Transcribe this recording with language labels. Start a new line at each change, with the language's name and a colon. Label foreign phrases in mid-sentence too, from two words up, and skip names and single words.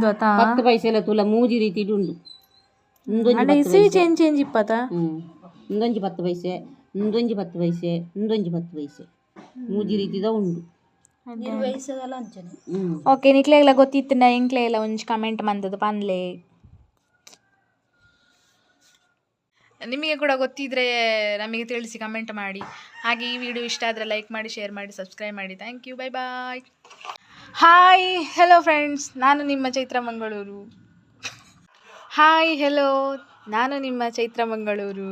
Tulu: 10 ಪೈಸೆ ಎಲ್ಲ ತುಲ ಮೂಜಿ ರೀತಿ ಉಂಡು ಚೇಂಜ್ ಇಪ್ಪತ್ತ ಒಂದೊಂಜಿ 10 ಪೈಸೆ ಒಂದೊಂಜಿ 10 ಪೈಸೆ ಒಂದೊಂಜಿ 10 ಪೈಸೆ ಮೂಜಿ ರೀತಿದ ಉಂಡು ಓಕೆ ನಿಕ್ಲೆಗ್ಲ ಗೊತ್ತಿತ್ತಿನ ಎಂಕ್ಲೆಗ್ಲ ಒಂಜಿ ಕಮೆಂಟ್ ಮಂದದ್ದು ಪನ್ಲೆ
Kannada: ನಿಮಗೆ ಕೂಡ ಗೊತ್ತಿದ್ರೆ ನಮಗೆ ತಿಳಿಸಿ ಕಮೆಂಟ್ ಮಾಡಿ. ಹಾಗೆ ಈ ವಿಡಿಯೋ ಇಷ್ಟ ಆದರೆ ಲೈಕ್ ಮಾಡಿ, ಶೇರ್ ಮಾಡಿ, ಸಬ್ಸ್ಕ್ರೈಬ್ ಮಾಡಿ.
English: Thank you, bye bye. Hi hello friends,
Kannada: ನಾನು ನಿಮ್ಮ ಚೈತ್ರ ಮಂಗಳೂರು.
English: Hi hello,
Kannada: ನಾನು ನಿಮ್ಮ ಚೈತ್ರ ಮಂಗಳೂರು.